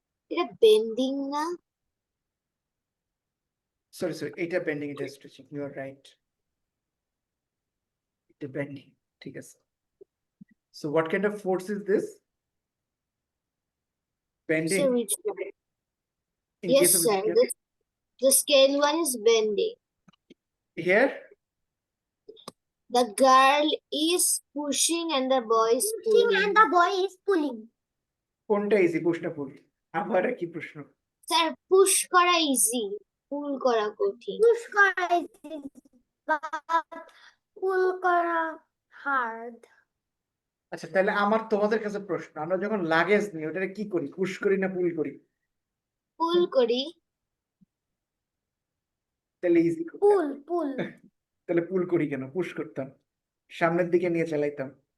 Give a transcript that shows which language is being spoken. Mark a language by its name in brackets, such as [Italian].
[Bangla] এটা বেন্ডিং না? [English] sorry এইটা bending এটা stretching you are right এটা বেন্ডিং [Bangla] ঠিক আছে [English] So what kind of force is this bending Sir, which one? in Yes, case of sir. scale. The scale one is bending. Here The girl is pushing and the boy is pulling. And the boy is pulling. [Bangla] কোনটা easy প্রশ্ন পুল আবার কি প্রশ্ন [English] Sir, push করা easy. Pull করা কঠিন. Push করা easy. But pull করা hard. [Bangla] আচ্ছা তাহলে আমার তোমাদের কাছে প্রশ্ন আমরা যখন লাগেজ নিই ওটা কি করি পুশ করি না পুল করি Pull করি. তাহলে ইজি [English] Pull. [Bangla] তাহলে পুল করি কেন পুশ করতাম সামনের দিকে নিয়ে চালাইতাম